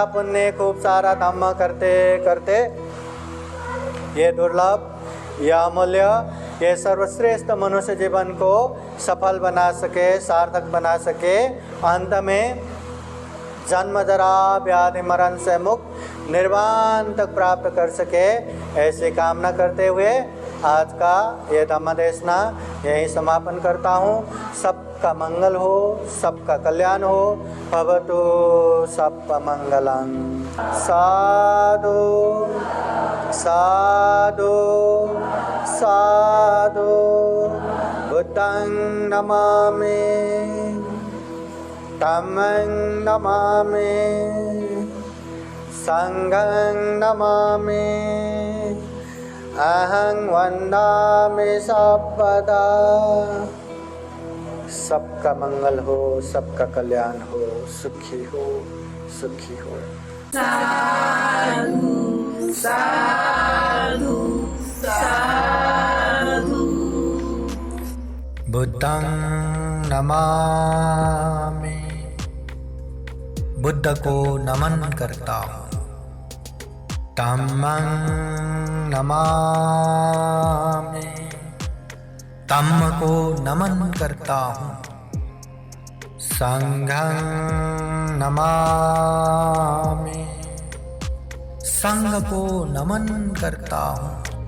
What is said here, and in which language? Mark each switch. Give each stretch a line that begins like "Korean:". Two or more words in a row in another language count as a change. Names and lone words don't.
Hindi: पुण्य खूब सारा धम्म करते करते ये दुर्लभ, ये अमूल्य, ये सर्वश्रेष्ठ मनुष्य जीवन को सफल बना सके, सार्थक बना सके, अंत में जन्म जरा व्याधि मरण से मुक्त निर्वाण तक प्राप्त कर सके, ऐसी कामना करते हुए आज का ये धम्म देशना यही समापन करता हूँ। सबका मंगल हो, सबका कल्याण हो।
Pali: भवतु सबका मंगलम। साधु साधु साधु। बुद्धं नमामि, धम्मं नमामि, संघं नमामि, अहं वन्दामि सर्वदा।
Hindi: सबका मंगल हो, सबका कल्याण हो, सुखी हो, सुखी हो।
Pali: साधु साधु साधु। बुद्धं नमामि,
Hindi: बुद्ध को नमन करता हूँ।
Pali: धम्मं नमामि,
Hindi: धम्म को नमन करता हूँ।
Pali: संघं नमामि,
Hindi: संघ को नमन करता हूँ।